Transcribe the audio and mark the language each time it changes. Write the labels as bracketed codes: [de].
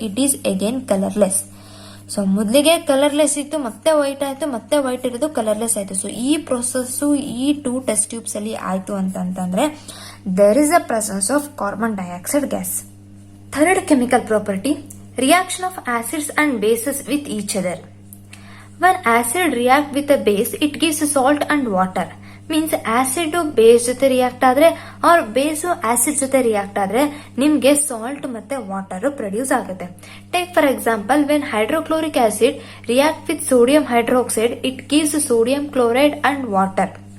[en] It is again colourless. [kn] So ಮೊದಲಿಗೆ colourless ಇತ್ತು, ಮತ್ತೆ ವೈಟ್ ಆಯ್ತು, ಮತ್ತೆ ವೈಟ್ ಇರೋದು ಕಲರ್ಲೆಸ್ ಆಯ್ತು. ಸೊ ಈ ಪ್ರೊಸೆಸ್ ಈ 2 ಟೆಸ್ಟ್ ಟ್ಯೂಬ್ಸ್ ಅಲ್ಲಿ ಆಯ್ತು ಅಂತಂದ್ರೆ [en] There is a presence of carbon dioxide gas. Third chemical property, reaction of acids and bases with each other. When acid react with a base, it gives salt and water. [kn] Means acid base ಜೊತೆ react ಆದ್ರೆ R base acid ಜೊತೆ react ಆದ್ರೆ ನಿಮ್ಗೆ salt ಮತ್ತೆ water produce ಆಗುತ್ತೆ. [en] Take for example, when hydrochloric acid react with sodium hydroxide it gives sodium chloride and water.